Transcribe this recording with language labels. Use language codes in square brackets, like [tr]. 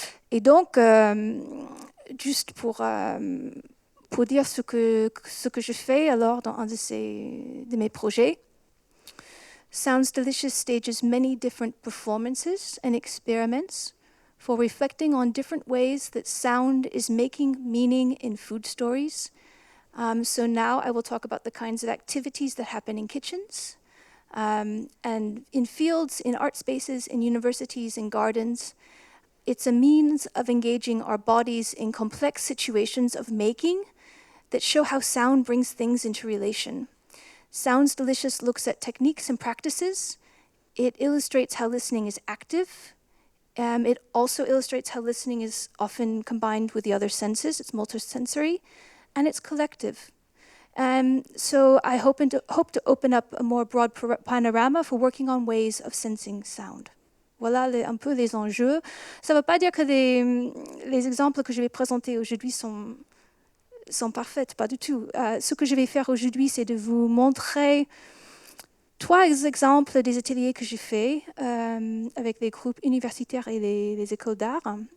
[fr] Et donc, juste pour dire ce que je fais alors dans un de mes projets, Sounds Delicious [en] stages many different performances and experiments for reflecting on different ways that sound is making meaning in food stories. So now I will talk about the kinds of activities that happen in kitchens, and in fields, in art spaces, in universities, in gardens. It's a means of engaging our bodies in complex situations of making that show how sound brings things into relation. Sounds Delicious looks at techniques and practices. It illustrates how listening is active. It also illustrates how listening is often combined with the other senses. It's multisensory, and it's collective. So I hope to open up a more broad panorama for working on ways of sensing sound. [fr] Voilà un peu les enjeux. Ça ne veut pas dire que les exemples que je vais présenter aujourd'hui sont parfaits, pas du tout. Ce que je vais faire aujourd'hui, c'est de vous montrer 3 exemples des ateliers que j'ai faits avec les groupes universitaires et les écoles d'art.